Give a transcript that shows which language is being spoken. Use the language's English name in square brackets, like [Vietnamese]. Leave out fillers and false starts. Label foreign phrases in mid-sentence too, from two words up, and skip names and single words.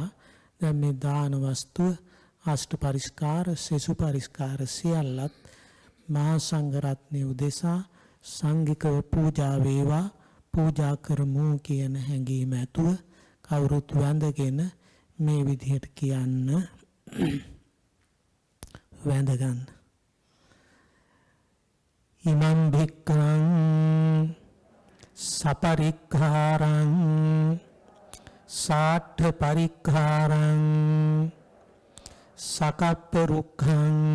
[Sinhala] දැන් මේ දාන වස්තුව අෂ්ට පරිස්කාර සෙසු පරිස්කාර සියල්ලත් මහා සංඝරත්නය උදෙසා සංඝිකව පූජා වේවා පූජා කරමු කියන හැඟීම ඇතුව කවුරුත් වැඳගෙන මේ විදිහට කියන්න වැඳගන්න. [Pali] ඉමං භික්ඛං සපරික්ඛාරං සාඨ පරික්ඛාරං සකප්ප රුක්ඛං